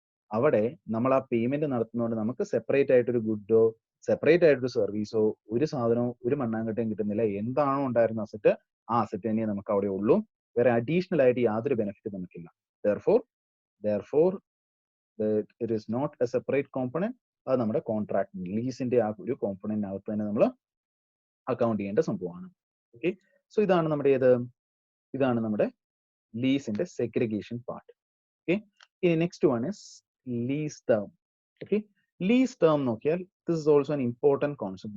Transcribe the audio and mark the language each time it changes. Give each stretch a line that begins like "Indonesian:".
Malayalam: അവിടെ നമ്മൾ ആ പേയ്മെന്റ് നടത്തുന്നതുകൊണ്ട് നമുക്ക് സെപ്പറേറ്റ് ആയിട്ടൊരു ഗുഡോ സെപ്പറേറ്റ് ആയിട്ടൊരു സർവീസോ ഒരു സാധനവും ഒരു മണ്ണാങ്കട്ടയും കിട്ടുന്നില്ല. എന്താണോ ഉണ്ടായിരുന്ന അസറ്റ് ആ അസറ്റ് തന്നെ നമുക്ക് അവിടെ ഉള്ളൂ. വേറെ അഡീഷണൽ ആയിട്ട് യാതൊരു ബെനിഫിറ്റ് നമുക്കില്ല.
English: therefore it is not a separate component.
Malayalam: അത് നമ്മുടെ കോൺട്രാക്ട് ലീസിന്റെ ആ ഒരു കോമ്പണന്റിനകത്ത് തന്നെ നമ്മൾ അക്കൗണ്ട് ചെയ്യേണ്ട സംഭവമാണ്. ഓക്കെ, സോ ഇതാണ് നമ്മുടെ ലീസിന്റെ സെഗ്രിഗേഷൻ പാർട്ട്.
English: Okay, ഇനി next one is lease term. Okay,
Malayalam: lease term നോക്കിയാൽ
English: This is also an important concept.